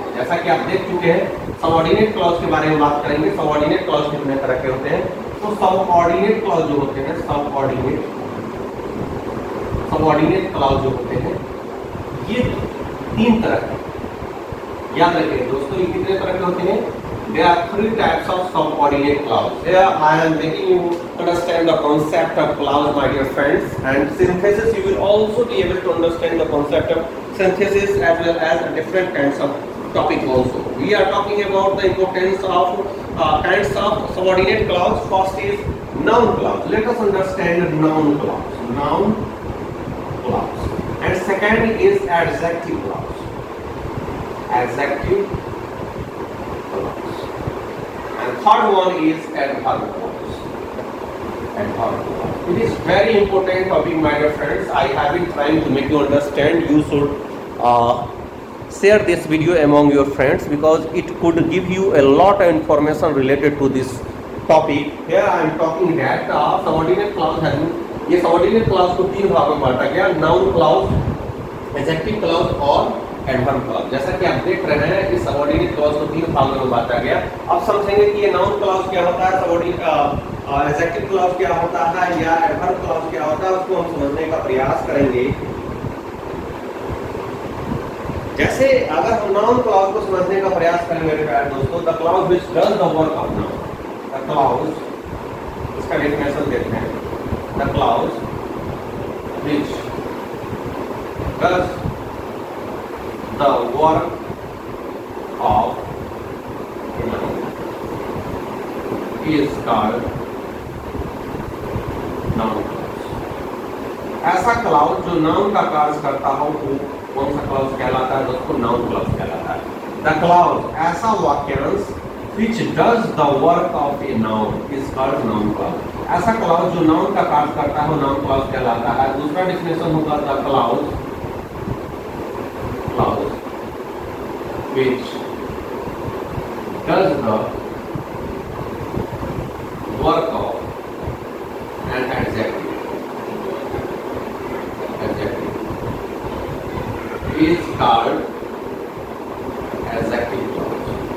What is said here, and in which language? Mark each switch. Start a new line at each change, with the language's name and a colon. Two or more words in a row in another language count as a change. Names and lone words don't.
Hindi: जैसा कि आप देख चुके हैं,
English: subordinate clause
Hindi: के बारे में बात करेंगे।
English: subordinate clause
Hindi: कितने तरह के होते हैं? तो
English: subordinate clause
Hindi: जो होते हैं,
English: subordinate clause
Hindi: जो होते हैं ये 3 तरह के, याद रखिए दोस्तों, ये कितने तरह के होते हैं?
English: there are three types of subordinate clause. Here I am making you understand the concept of clause, my dear friends, and synthesis you will also be able to understand the concept of synthesis as well as different kinds of topic also. We are talking about the importance of kinds of subordinate clause. First is noun clause. Let us understand noun clause. Noun clause. And second is adjective clause. Adjective clause. And third one is adverb clause. Adverb clause. It is very important topic, my dear friends. I have been trying to make you understand. You should share this video among your friends because it could give you a lot of information related to this topic. Here I am talking that subordinate clause has been,
Hindi: ये
English: subordinate clause
Hindi: को तीन भागों में बांटा गया,
English: noun clause, adjective clause और adverb clause.
Hindi: जैसा कि आप देख रहे हैं इस
English: subordinate clause
Hindi: को तीन भागों में बांटा गया. अब समझेंगे कि ये
English: noun clause
Hindi: क्या होता है,
English: subordinate adjective clause
Hindi: क्या होता है या
English: adverb clause
Hindi: क्या होता है, उसको हम समझने का प्रयास करेंगे. जैसे अगर हम
English: noun clause
Hindi: को समझने का प्रयास करें मेरे प्यारे दोस्तों,
English: the clause which does the work of noun. the clause,
Hindi: इसका डेफिनेशन देखते हैं.
English: the clause which does the work of noun is called noun clause.
Hindi: ऐसा क्लॉज जो नाउन का कार्य करता हो वो कौन सा क्लॉज कहलाता है दोस्तों?
English: noun clause
Hindi: कहलाता है.
English: the clause,
Hindi: ऐसा वाक्यांश
English: which does the work of a noun is called noun clause.
Hindi: ऐसा क्लॉज जो नाउन का कार्य करता है वो
English: noun clause
Hindi: कहलाता है. दूसरा डेफिनेशन होगा
English: the clause which does the work of an adjective is called adjective clause.